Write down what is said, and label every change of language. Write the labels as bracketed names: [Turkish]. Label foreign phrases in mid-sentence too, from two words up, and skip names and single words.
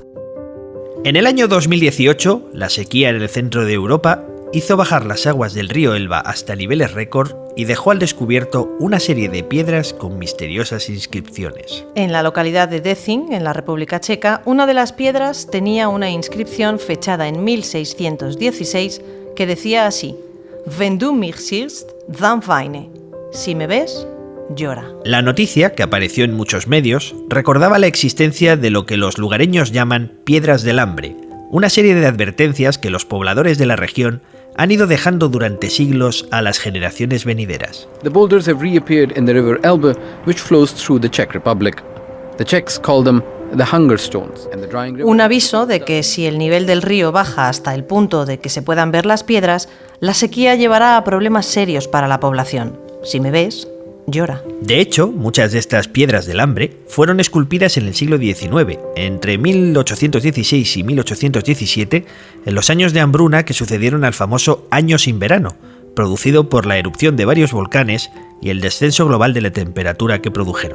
[Spanish] En el año 2018, la sequía en el centro de Europa hizo bajar las aguas del río Elba hasta niveles récord y dejó al descubierto una serie de piedras con misteriosas inscripciones. En la localidad de Děčín, en la República Checa, una de las piedras tenía una inscripción fechada en 1616 que decía así: [German] Wenn du mich siehst, dann weine. [Spanish] Si me ves, llora. La noticia, que apareció en muchos medios, recordaba la existencia de lo que los lugareños llaman piedras del hambre, una serie de advertencias que los pobladores de la región han ido dejando durante siglos a las generaciones venideras. [English] The boulders have reappeared in the river Elbe, which flows through the Czech Republic. The Czechs call them the hunger stones. And the drying river... [Spanish] Un aviso de que si el nivel del río baja hasta el punto de que se puedan ver las piedras, la sequía llevará a problemas serios para la población. Si me ves, llora. De hecho, muchas de estas piedras del hambre fueron esculpidas en el siglo XIX, entre 1816 y 1817, en los años de hambruna que sucedieron al famoso Año sin verano, producido por la erupción de varios volcanes y el descenso global de la temperatura que produjeron.